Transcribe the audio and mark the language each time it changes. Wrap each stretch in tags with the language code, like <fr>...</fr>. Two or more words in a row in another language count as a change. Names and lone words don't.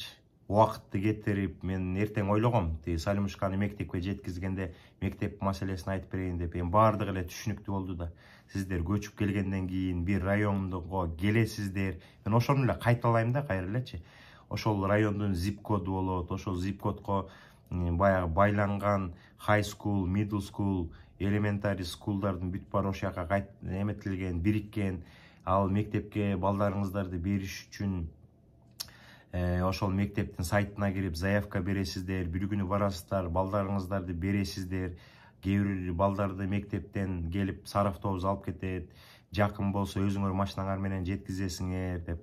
<ky>Убакытты кетирип, мен эртең ойлогом, Салимушканы мектепке жеткизгенде мектеп маселесин айтып берейин деп, баардыгы эле түшүнүктүү болду да. Сиздер көчүп келгенден кийин бир райондого келесиздер. Мен ошону эле кайталайм да кайра элечи. Ошол райондун zip коду болот, ошол zip кодго баягы байланган</ky> <en>high school, middle school, elementary school'дардын</en> <ky>бүт баары ошол жака эметилген, бириккен. Ал мектепке балдарыңыздарды бериш үчүн ошол мектептин сайтына кирип заявка бересиздер, бир күнү барасыздар, балдарыңыздарды бересиздер. Кээ бир балдарды мектептен келип сары автобус алып кетет, жакын болсо өзүңөр машинаңар менен жеткизесиңер деп.</ky>